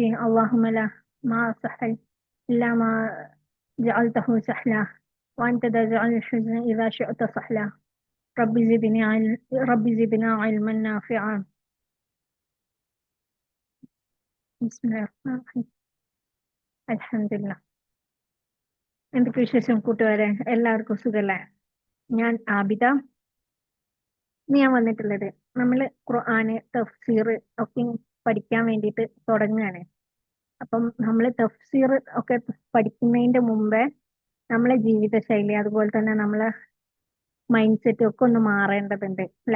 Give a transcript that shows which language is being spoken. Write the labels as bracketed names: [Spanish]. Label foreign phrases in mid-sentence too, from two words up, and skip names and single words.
[Arabic] اللهم لا ما سهل إلا ما جعلته سهلا، وأنت تجعل الحزن إذا شئت سهلا. رب زدنا علما نافعا. بسم الله الرحمن الرحيم. [Malayalam] അൽഹംദുലില്ലാ. എന്തൊക്കെ വിശേഷം കൂട്ടുകാരെ? എല്ലാവർക്കും സുഖല്ലേ? ഞാൻ ആബിദ. ഞാൻ വന്നിട്ടുള്ളത് നമ്മള് ഖുർആന് തഫ്സീർ ഒക്കെ പഠിക്കാൻ വേണ്ടിയിട്ട് തുടങ്ങുകയാണ്. അപ്പം നമ്മള് തഫ്സീർ ഒക്കെ പഠിക്കുന്നതിന്റെ മുമ്പേ നമ്മളെ ജീവിതശൈലി അതുപോലെ തന്നെ നമ്മളെ [English] mind set [Malayalam] ഒക്കെ ഒന്ന് മാറേണ്ടതുണ്ട് അല്ലെ?